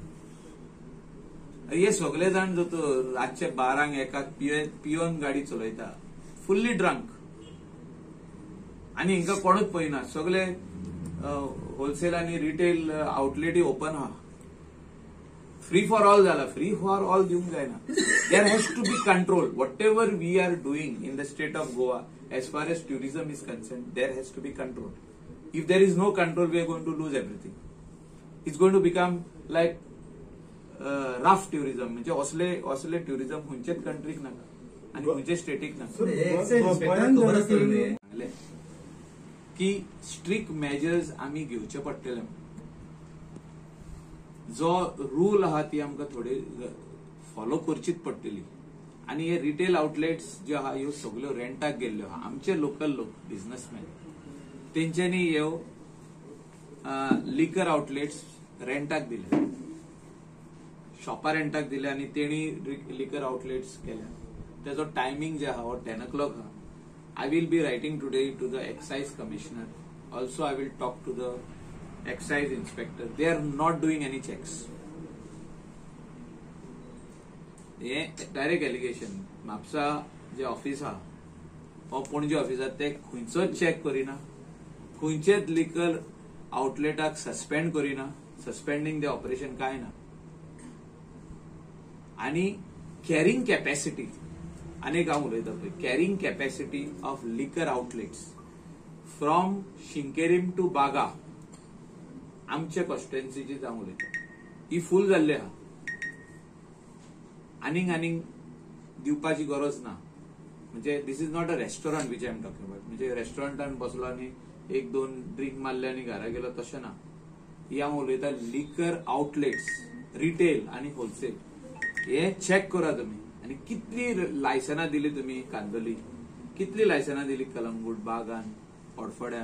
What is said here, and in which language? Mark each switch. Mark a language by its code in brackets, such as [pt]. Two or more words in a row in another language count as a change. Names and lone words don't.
[kok] हे सगळे जाण जो रातचे 12 एकाक पियोन गाडी चलयता, [en] fully drunk, [kok] आणि हिंका कोणूच पळयना. सगळे होलसेल आणि [en] retail outlets open [kok] आहा. [en] free for all जाला. free for all [kok] दिवंक जायना. [en] there has to be control. Whatever we are doing in the state of Goa, as far as tourism is concerned, there has to be control. If there is no control, we are going to lose everything. It's going to become like rough tourism. [kok] म्हणजे असले tourism खंयचेच कंट्रीक नाका आणि खंयचे स्टेटीक नाका. की [en] strict measures [kok] आमी घेवचे पडटले. जो रूल आहा ती आमकां थोडी फॉलो करचीच पडटली. आणि हे [en] retail outlets [kok] जे आहा ह्यो सगळ्यो रेंटाक गेल्ल्यो आहा. आमचे लोकल लोक बिझनेसमॅन तेंच्यांनी ह्यो [en] liquor outlets [kok] रेंटाक दिले, शॉपां रेंटाक दिले आणि तेणी [en] liquor outlets [kok] केल्या. तेजो टायमिंग जे आहा हो 10 o'clock आहा. [en] I will be writing today to the excise commissioner. Also, I will talk to the excise inspector. They are not doing any checks. हे direct allegation. [kok] म्हापसा जे ऑफिस आहा हो पणजे ऑफिस आहा ते खंयचोच चेक करिना, खंयचेच [en] liquor outletak [kok] सस्पेंड करिना. [en] suspending the operation [kok] काय ना. आणि [en] carrying capacity [kok] अनेक हांव उलयता पळय, [en] carrying capacity of liquor outlets from Sinquerim to Baga [kok] आमच्या कॉन्स्टिट्युएन्सीची हांव उलयता, ही फूल जाल्ली आहा. आनीक दिवपाची गरज ना. [en] म्हणजे this is not a restaurant which I am talking about. [kok] म्हणजे रेस्टॉरंटान बसलो आनी 1-2 ड्रिंक मारले आनी घरा गेलो तशें ना. ही हांव उलयता [en] liquor outlets retail [kok] आणि होलसेल. हे चेक करा तुम्ही. आणि कितली लायसनां दिली तुम्ही कांदोली, कितली लायसनां दिली कलंगूट, बागान, ओडफोड्या.